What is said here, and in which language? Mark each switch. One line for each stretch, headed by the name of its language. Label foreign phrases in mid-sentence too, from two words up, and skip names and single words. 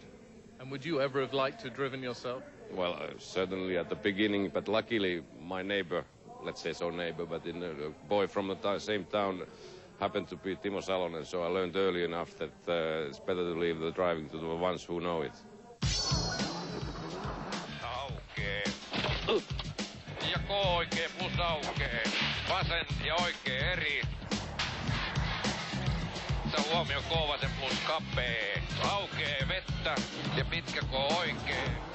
English: And would you ever have liked to driven yourself? Well, certainly at the beginning, but luckily my neighbor, let's say so neighbor, but a boy from the same town happened to be Timo Salonen, so I learned early enough that it's better to leave the driving to the ones who know it.
Finnish: Aukee. Ja oikee plus aukee. Vasen ja oikee eri. Ottaa huomioon K-vasen plus kapee. Aukee vettä ja pitkä K oikee.